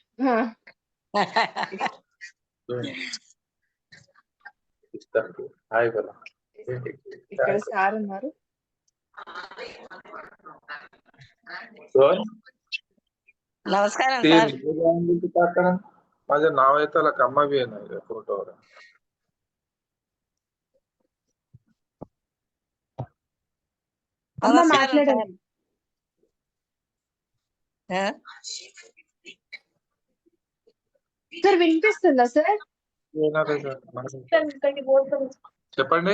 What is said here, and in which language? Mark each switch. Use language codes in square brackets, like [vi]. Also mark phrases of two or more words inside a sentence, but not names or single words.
[te] హాయ్ బలా. ఇక్కడ సార్ ఉన్నారు. నమస్కారం [hi] तीन [te] సార్. [mr] माझ्या नाव आहे त्याला कम्मा बी आहे फोटोवर. [te] అమ్మ నమస్కారం మాట్లాడండి. సార్. సార్ వినిపిస్తుందా సార్? చెప్పండి.